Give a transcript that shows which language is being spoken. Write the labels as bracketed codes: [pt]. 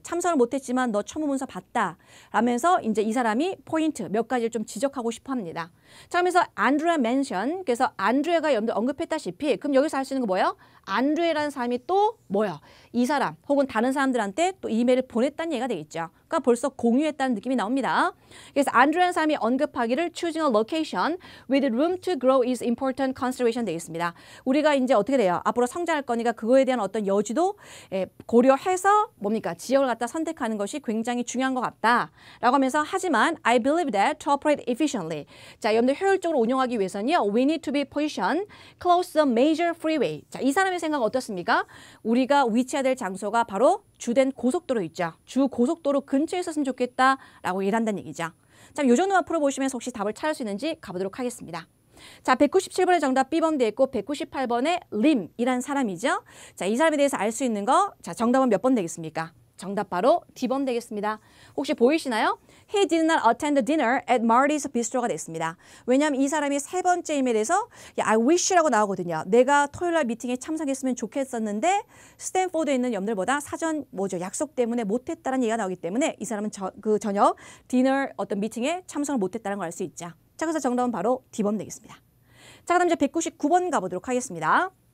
[ko] 참석을 못했지만 너 첨부문서 봤다. 라면서 이제 이 사람이 포인트 몇 가지를 좀 지적하고 싶어 합니다. 자, 그러면서 안드레아 멘션. 그래서 안드레가 여러분들 언급했다시피 그럼 여기서 할 수 있는 거 뭐예요? 안드레라는 사람이 또 뭐야? 이 사람 혹은 다른 사람들한테 또 이메일을 보냈다는 얘기가 되겠죠. 그러니까 벌써 공유했다는 느낌이 나옵니다. 그래서 안드레라는 사람이 언급하기를 [en] choosing a location with room to grow is important consideration [ko] 되겠습니다. 우리가 이제 어떻게 돼요? 앞으로 성장할 거니까 그거에 대한 어떤 여지도 고려해서 뭡니까? 지역을 갖다 선택하는 것이 굉장히 중요한 것 같다. 라고 하면서 하지만 [en] I believe that to operate efficiently. [ko] 자, 여러분들 효율적으로 운영하기 위해서는요. [en] We need to be positioned close to the major freeway. [ko] 자, 이 사람의 생각은 어떻습니까? 우리가 위치해야 될 장소가 바로 주된 고속도로 있죠. 주 고속도로 근처에 있었으면 좋겠다라고 얘기를 한다는 얘기죠. 자, 요 정도만 풀어보시면서 혹시 답을 찾을 수 있는지 가보도록 하겠습니다. 자, 197번의 정답 B번 되어 있고 198번의 림이라는 사람이죠. 자, 이 사람에 대해서 알 수 있는 거, 자, 정답은 몇 번 되겠습니까? 정답 바로 D번 되겠습니다. 혹시 보이시나요? [en] He did not attend the dinner at Marty's Bistro [ko] 가 됐습니다. 왜냐하면 이 사람이 세 번째 이메일에서 [en] I wish [ko] 라고 나오거든요. 내가 토요일 날 미팅에 참석했으면 좋겠었는데 스탠포드에 있는 여러분들보다 사전 약속 때문에 못했다는 얘기가 나오기 때문에 이 사람은 그 저녁 디너 어떤 미팅에 참석을 못했다는 걸 알 수 있죠. 자, 그래서 정답은 바로 D번 되겠습니다. 자, 그다음 이제 199번 가보도록 하겠습니다.